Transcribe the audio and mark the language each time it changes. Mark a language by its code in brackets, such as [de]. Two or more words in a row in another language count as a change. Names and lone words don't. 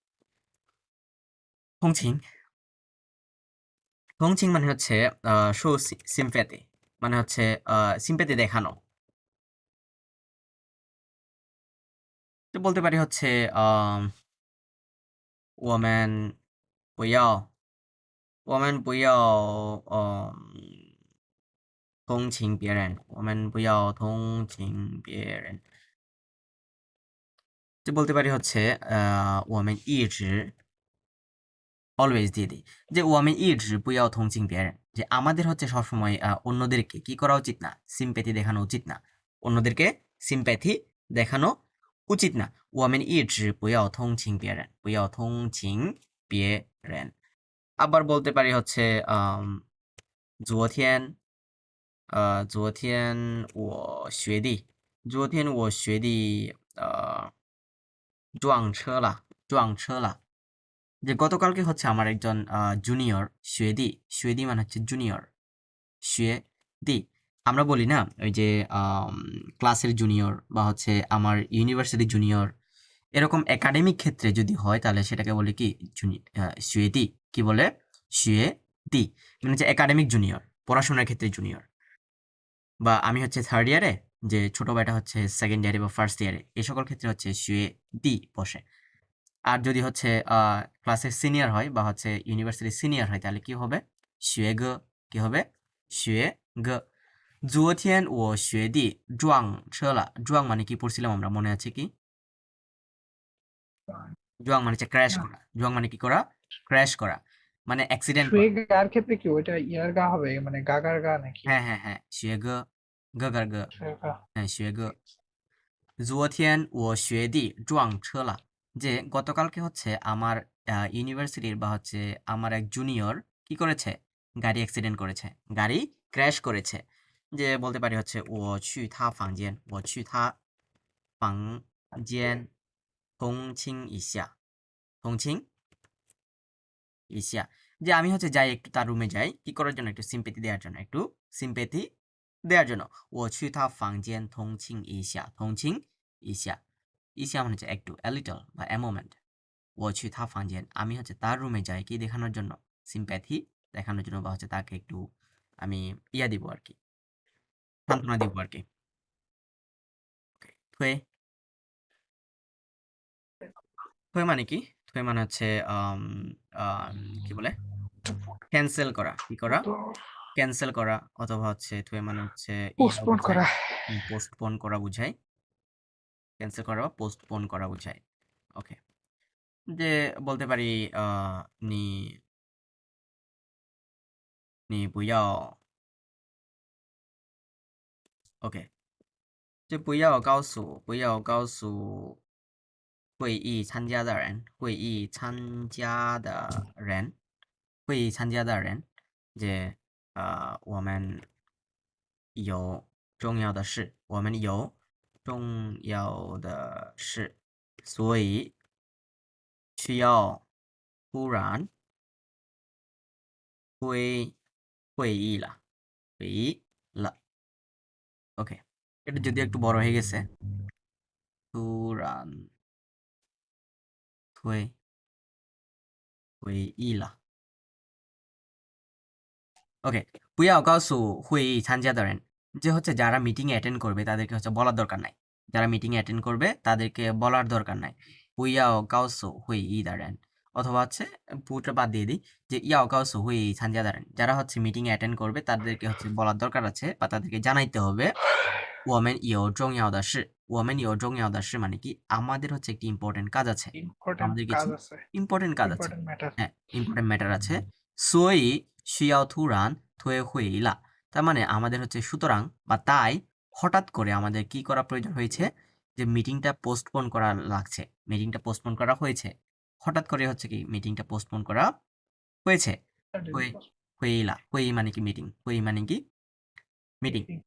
[bn] থংচিং, থংচিং মানে হচ্ছে [en] show sympathy, [bn] মানে হচ্ছে সিম্প্যাথি দেখানো। তো বলতে পারি হচ্ছে [zh] 我们不要，我们不要同情别人，我们不要同情别人。 [bn] তো বলতে পারি হচ্ছে ওমেন ইজ অলওয়েজ দিয়ে দিই যে [zh] 我们就不要同情别人, [bn] যে আমাদের হচ্ছে সবসময় অন্যদেরকে কি করা উচিত না, সিম্প্যাথি দেখানো উচিত না, অন্যদেরকে সিম্প্যাথি দেখানো উচিত না। [zh] 我们就不要同情别人，不要同情别人. [bn] আবার বলতে পারি হচ্ছে [zh] 昨天昨天我学弟，昨天我学弟撞车了，撞车了。 [bn] যে গতকালকে হচ্ছে আমার একজন জুনিয়র শুয়েদি, শুয়েদি মানে হচ্ছে জুনিয়র, শুয়েদি আমরা বলি না ওই যে ক্লাসের জুনিয়র বা হচ্ছে আমার [en] university junior, [bn] এরকম একাডেমিক ক্ষেত্রে যদি হয় তাহলে সেটাকে বলে কি শুয়েদি, কি বলে শুয়েদি, মানে হচ্ছে [en] academic junior, [bn] পড়াশোনার ক্ষেত্রে জুনিয়র। বা আমি হচ্ছে থার্ড ইয়ারে, যে ছোট ভাইটা হচ্ছে সেকেন্ড ইয়ারে বা ফার্স্ট ইয়ারে, এই সকল ক্ষেত্রে হচ্ছে শুয়েদি বসে। আর যদি হচ্ছে ক্লাসের সিনিয়র হয় বা হচ্ছে ইউনিভার্সিটির সিনিয়র হয় তাহলে কি হবে, শুয়ে গ, কি হবে, শুয়ে গ। [zh] 昨天我学弟撞车了，撞 [bn] মানে কি পড়ছিলাম আমরা, মনে আছে কি? জোয়াং মানে হচ্ছে ক্র্যাশ না করা, জোয়াং মানে কি করা, ক্র্যাশ করা, মানে অ্যাক্সিডেন্ট শুয়ে করা। গার ক্ষেত্রে কি ওইটা ইয়ার গা হবে মানে গাগার গা নাকি হ্যাঁ হ্যাঁ হ্যাঁ, শুয়ে গ, গ গার গ, শুয়ে গা? হ্যাঁ শুয়ে গ। [zh] 昨天我学弟撞车了, [bn] যে গতকালকে হচ্ছে আমার ইউনিভার্সিটির বা হচ্ছে আমার এক জুনিয়র কি করেছে, গাড়ি অ্যাক্সিডেন্ট করেছে, গাড়ি ক্র্যাশ করেছে। যে বলতে পারি হচ্ছে [zh] 我去他房间，我去他房间同情一下，同情一下, [bn] যে আমি হচ্ছে যাই একটু তার রুমে যাই, কি করার জন্য, একটু সিম্পেথি দেওয়ার জন্য, একটু সিম্পেথি দেওয়ার জন্য। [zh] 我去他房间同情一下，同情一下，一下 [bn] মানে হচ্ছে একটু, [en] a little বা a moment। [zh] 我去他房间, [bn] আমি হচ্ছে তার রুমে যাই কি দেখানোর জন্য, সিম্প্যাথি দেখানোর জন্য, বা হচ্ছে তাকে একটু আমি ইয়া দিব আর কি, সান্ত্বনা দিব আর কি। থুয়ে, থুয়ে মানে কি, থুয়ে মানে হচ্ছে কি বলে, ক্যান্সেল করা, কি করা, তো ক্যান্সেল করা, অথবা হচ্ছে থুয়ে মানে হচ্ছে ইয়া পোস্টপোন বোঝায়, করা। পোস্টপোন করা বোঝায়, ক্যান্সেল করা বা পোস্টপোন করা বোঝায়। ওকে, যে বলতে পারি [zh] 你你不要, [bn] ওকে, [zh] 就不要告诉，不要告诉会议参加的人，会议参加的人，会议参加的人，যে我们有重要的事，我们有重要的事，所以需要突然推会议了，会议了。 [bn] ওকে, এটা যদি একটু বড় হয়ে গেছে, [zh] 突然推会议了。ওকে, 不要告诉会议参加的人, [bn] যে হচ্ছে যারা মিটিং এ অ্যাটেন্ড করবে তাদেরকে হচ্ছে বলার দরকার নাই, যারা মিটিং এ অ্যাটেন্ড করবে তাদেরকে বলার দরকার নাই। [zh] 不要告诉会议的人, [bn] অথবা হচ্ছে পুরোটা বাদ দিয়ে দিই, যে [zh] 要告诉会议参加的人, [bn] যারা হচ্ছে মিটিং এ অ্যাটেন্ড করবে তাদেরকে হচ্ছে বলার দরকার আছে বা তাদেরকে জানাইতে হবে। [zh] 我们有重要的事, 我们有重要的事 [bn] মানে কি, আমাদের হচ্ছে একটি ইম্পর্টেন্ট কাজ আছে, ইম্পর্টেন্ট আমাদের কাজ কিছু আছে, ইম্পর্টেন্ট কাজ আছে, [en] important matter. [bn] হ্যাঁ ইম্পর্টেন্ট ম্যাটার আছে। [zh] 所以需要突然推会了, [bn] তার মানে আমাদের হচ্ছে সুতরাং বা তাই হঠাৎ করে আমাদের কি করা প্রয়োজন হয়েছে, যে মিটিংটা পোস্টপোন করা লাগছে, মিটিংটা পোস্টপোন করা হয়েছে, হঠাৎ করে হচ্ছে কি মিটিংটা পোস্টপোন করা হয়েছে। হয়ে হইলা, হই মানে কি মিটিং, হই মানে কি মিটিং।